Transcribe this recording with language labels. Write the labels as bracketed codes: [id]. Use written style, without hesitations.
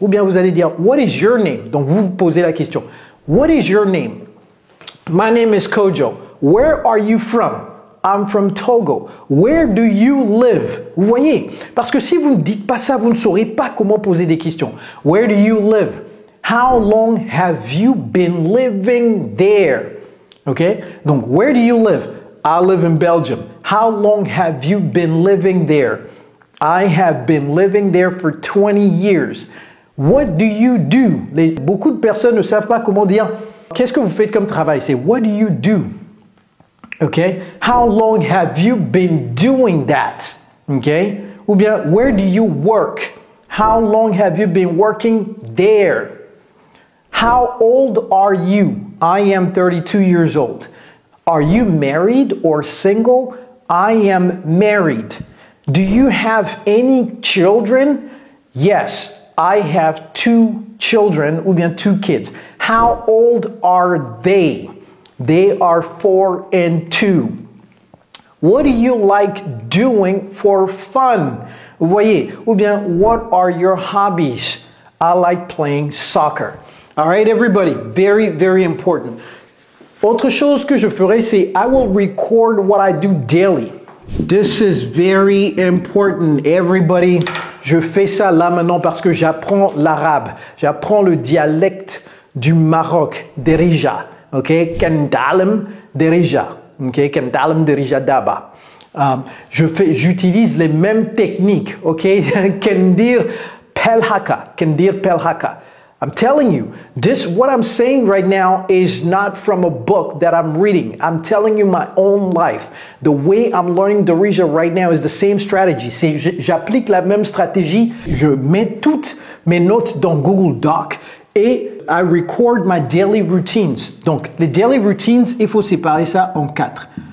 [fr] ou bien vous allez dire « [en] What is your name ?» [fr] Donc vous posez la question « [en] What is your name ?» My name is Kojo. Where are you from? I'm from Togo. Where do you live? [fr] Vous voyez? Parce que si vous ne dites pas ça, vous ne saurez pas comment poser des questions. [en] Where do you live? How long have you been living there? Okay? Donc, where do you live? I live in Belgium. How long have you been living there? I have been living there for 20 years. What do you do? [fr] Beaucoup de personnes ne savent pas comment dire qu'est-ce que vous faites comme travail? C'est [en] what do you do? Okay? How long have you been doing that? Okay? [fr] Ou bien [en] where do you work? How long have you been working there? How old are you? I am 32 years old. Are you married or single? I am married. Do you have any children? Yes, I have 2 children [fr] ou bien [en] 2 kids. How old are they? They are 4 and 2. What do you like doing for fun? [fr] Vous voyez, ou bien [en] what are your hobbies? I like playing soccer. All right, everybody, very, very important. [fr] Autre chose que je ferai, c'est [en] I will record what I do daily. This is very important, everybody. [fr] Je fais ça là maintenant parce que j'apprends l'arabe. J'apprends le dialecte du Maroc, Derija. [ar] OK? Kentalem Derija. OK? Kentalem Derija Daba. [fr] J'utilise les mêmes techniques. [ar] OK? Kendir Pelhaka. Kendir Pelhaka. [en] I'm telling you, what I'm saying right now is not from a book that I'm reading. I'm telling you my own life. The way I'm learning Darija right now is the same strategy. [fr] J'applique la même stratégie. Je mets toutes mes notes dans Google Doc et [en] I record my daily routines. [fr] Donc, les daily routines, il faut séparer ça en 4.